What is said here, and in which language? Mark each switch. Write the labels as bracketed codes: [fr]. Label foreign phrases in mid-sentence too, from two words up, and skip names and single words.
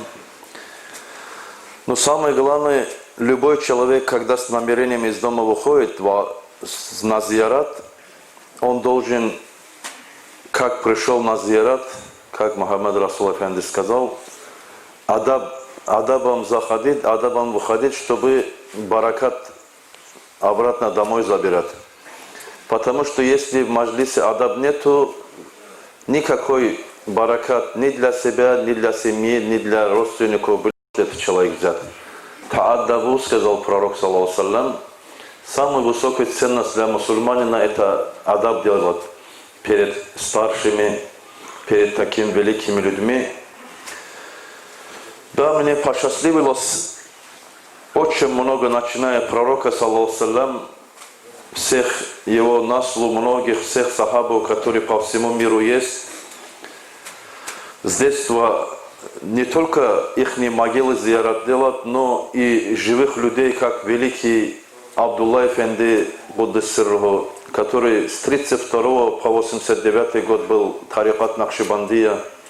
[ru] Но самое главное, любой человек, когда с намерением из дома выходит на зиярат, он должен, как пришел на зиярат, как Мухаммад Расул Афенди сказал, адабом заходить, адабом выходить, чтобы баракат обратно домой забирать. Потому что если в маджлисе адаб нету, никакой баракат ни для себя, ни для семьи, ни для родственников этот человек взят. Та'аддабу, сказал пророк, [ar] صلى الله عليه وسلم, [ru] самая высокая ценность для мусульманина это адаб делать перед старшими, перед такими великими людьми. Да, мне посчастливилось очень много, начиная пророка, [ar] صلى الله عليه وسلم, [ru] всех его наслу, многих, всех сахабов, которые по всему миру есть. С детства не только их могилы зиярат делать, но и живых людей, как великий Абдулла Эфенди, Буддиссирруху, который с 32 по 89 год был тарикат Накшибандия.